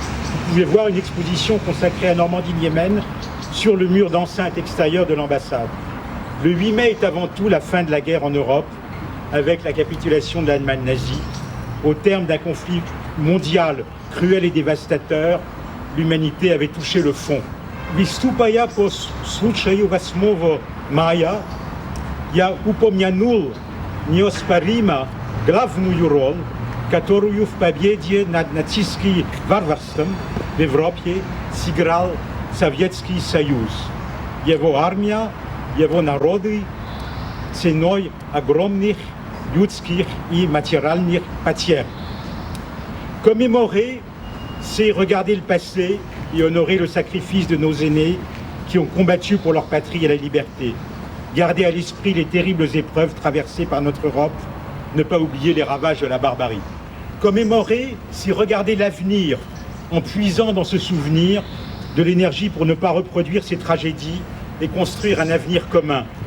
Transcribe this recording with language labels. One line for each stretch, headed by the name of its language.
French: Vous pouvez voir une exposition consacrée à Normandie-Niemen sur le mur d'enceinte extérieure de l'ambassade. Le 8 mai est avant tout la fin de la guerre en Europe, avec la capitulation de l'Allemagne nazie. Au terme d'un conflit mondial cruel et dévastateur, l'humanité avait touché le fond.
Russian: Выступая по случаю 8 мая, я упомянул неоспоримо главную роль, которую в победе над нацистским варварством в Европе сыграл Советский Союз. его армия, его народы ценой огромных людских и материальных потерь.
French: Commémorer, c'est regarder le passé et honorer le sacrifice de nos aînés qui ont combattu pour leur patrie et la liberté. Garder à l'esprit les terribles épreuves traversées par notre Europe, ne pas oublier les ravages de la barbarie. Commémorer, c'est regarder l'avenir en puisant dans ce souvenir de l'énergie pour ne pas reproduire ces tragédies et construire un avenir commun.